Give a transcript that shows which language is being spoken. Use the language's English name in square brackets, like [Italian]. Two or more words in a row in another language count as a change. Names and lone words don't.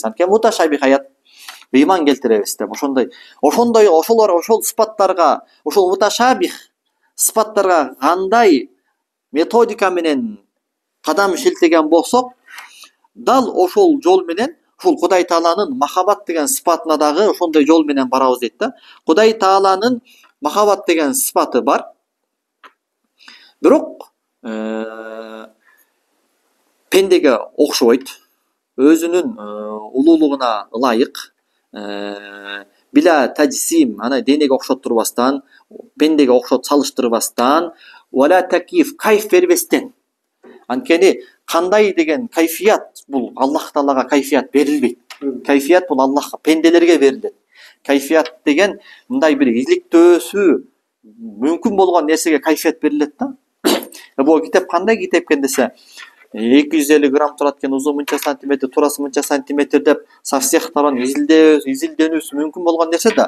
[Kyrgyz] Анткени муташабих аят ыйман келтиребиз деп. Ошол сыпаттарга, ошол муташабих сыпаттарга кандай методика менен кадам шилтеген болсок, дал ошол жол менен, ушул Кудай Тааланын махабат деген сыпатына дагы ошондой жол менен барабыз дейт да. Кудай Тааланын махабат деген сыпаты бар. Бирок пендеге окшобойт, өзүнүн улуулугуна ылайык, [Arabic] بلا تجسيم, [Kyrgyz] ана денеге окшоттурбастан, пендеге окшот салыштырбастан, [Arabic] ولا تكييف, [Kyrgyz] кайф бербестен. Анткени кандай деген кайфият бул Аллах Таалага кайфият берилбейт. Кайфият бул Аллахка, пенделерге берилет. Кайфият деген мындай бир иликтөөсү мүмкүн болгон нерсеге кайфият берилет да. Бул китеп кандай китеп экен десе, 250 грамм турат экен, узуну мынча сантиметр, турасы мынча сантиметр деп [Russian] со всех сторон [Kyrgyz] изилденүүсү мүмкүн болгон нерсе да.